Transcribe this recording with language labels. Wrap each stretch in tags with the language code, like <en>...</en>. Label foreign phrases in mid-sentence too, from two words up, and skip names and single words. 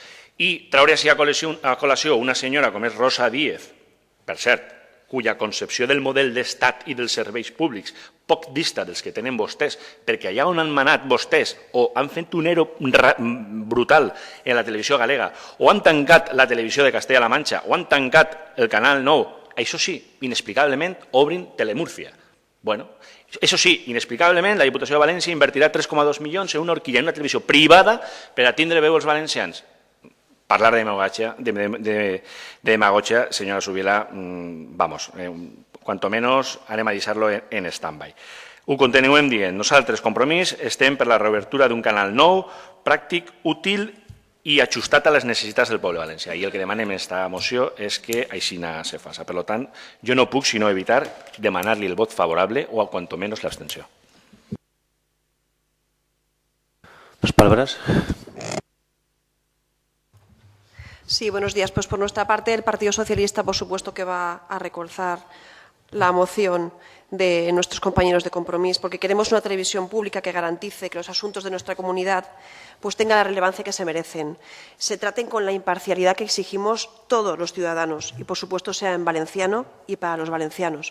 <ca>I treure així a col·lació una senyora com és Rosa Díez, per cert, cuya concepció del model d'estat i dels serveis públics poc dista dels que tenen vostès, perquè allà on han manat vostès o han fet un ERO brutal en la televisió galega, o han tancat la televisió de Castella-La Manxa, o han tancat el Canal 9, això sí, inexplicablement obrin Telemúrcia. Bueno, això sí, inexplicablement la Diputació de València invertirà 3,2 milions en una horquilla, en una televisió privada per a tindre veu els valencians. Parlar de demagogia,</ca> <es>señora Subiela, vamos, cuanto menos</es> <ca>anem a deixar-lo en stand-by. Ho continuem dient. Nosaltres, Compromís, estem per la reobertura d'un canal nou, pràctic, útil i ajustat a les necessitats del poble valencià. I el que demanem en aquesta moció és que així se faça. Per tant, jo no puc sinó evitar demanar-li el vot favorable o, a</ca> <es>cuanto menos,</es> <ca>l'abstenció.</ca> <es>Más palabras. Sí, buenos días. Pues por nuestra parte, el Partido Socialista, por supuesto, que va a reforzar la moción de nuestros compañeros de Compromís, porque queremos una televisión pública que garantice que los asuntos de nuestra comunidad pues tengan la relevancia que se merecen, se traten con la imparcialidad que exigimos todos los ciudadanos y, por supuesto, sea en valenciano y para los valencianos.</es>